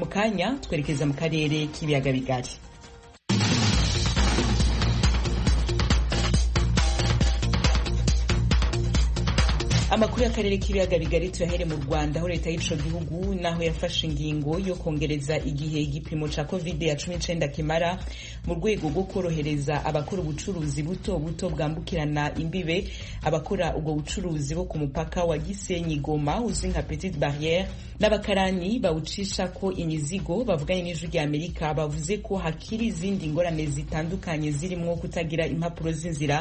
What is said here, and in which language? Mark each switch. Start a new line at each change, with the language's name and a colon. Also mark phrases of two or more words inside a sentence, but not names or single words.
Rundi: Mukanya twerekeza mu karere k'ibiyaga bigari. Amakuru y'akarere k'ibiyaga bigari tuyahere mu Rwanda aho leta y'ico gihugu naho yafashe ingingo yo kongereza igihe igipimo ca COVID-19 kimara mu rwego rwo korohereza abakora ubucuruzi buto buto bwambukirana imbibe. Abakora ubwo bucuruzi bo ku mupaka wa Gisenyi Goma uzwi nka Petite Barrière n'abakarani bawucisha ko imizigo bavuganye n'ijwi rya Amerika bavuze ko hakiri izindi ngorane zitandukanye zirimo kutagira impapuro z'inzira.